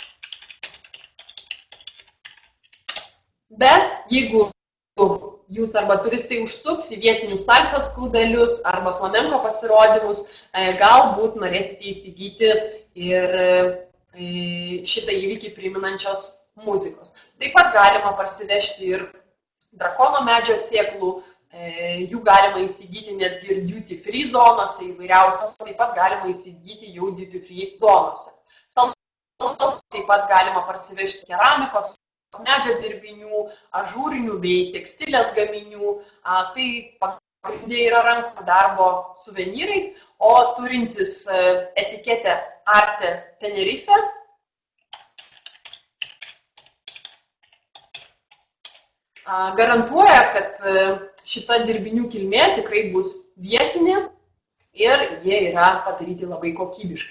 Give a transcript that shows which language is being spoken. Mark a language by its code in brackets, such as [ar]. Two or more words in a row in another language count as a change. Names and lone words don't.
[lt] Bet jeigu jūs arba turistai užsuks į vietinius salsos klubelius arba flamenko pasirodymus, galbūt norėsite įsigyti ir šitą įvykį priminančios muzikos. Taip pat galima parsivežti ir drakono medžio sėklų, jų galima įsigyti netgi ir [en] duty free [lt] zonose įvairiausios, taip pat galima įsigyti jau [en] duty free [lt] zonose. Taip pat galima parsivežti keramikos, medžio dirbinių, ažūrinių bei tekstilės gaminių. Tai pagrindė yra rankų darbo suvenyrais, o turintis etiketę Arte Tenerife garantuoja, kad šita dirbinių kilmė tikrai bus vietinė ir jie yra padaryti labai kokybiškai.